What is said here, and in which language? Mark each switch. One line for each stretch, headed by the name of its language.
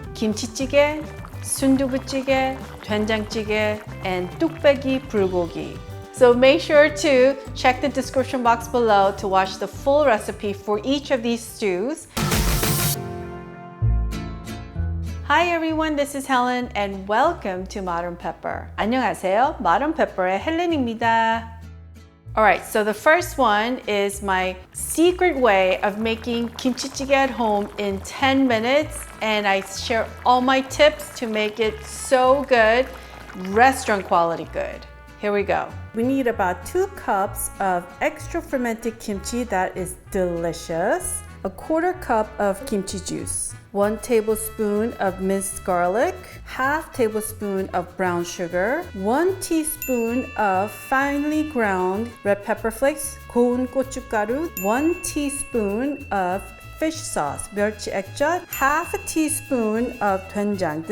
English: Kimchi찌개, 순두부찌개, 된장찌개, and TtukBaeGi Bulgogi. So make sure to check the description box below to watch the full recipe for each of these stews. Hi everyone, this is Helen and welcome to Modern Pepper.
Korean: 안녕하세요, Modern Pepper의 헬렌입니다.
English: Alright, so the first one is my secret way of making kimchi찌개 at home in 10 minutes, and I share all my tips to make it so good, restaurant quality good. Here we go. We need about 2 cups of extra fermented kimchi that is delicious, a 1/4 cup of kimchi juice, 1 tablespoon of minced garlic, 1/2 tablespoon of brown sugar, 1 teaspoon of finely ground red pepper flakes,
Korean: 고운 고춧가루,
English: 1 teaspoon of fish sauce,
Korean: 멸치 액젓,
English: 1/2 teaspoon of DoenJang.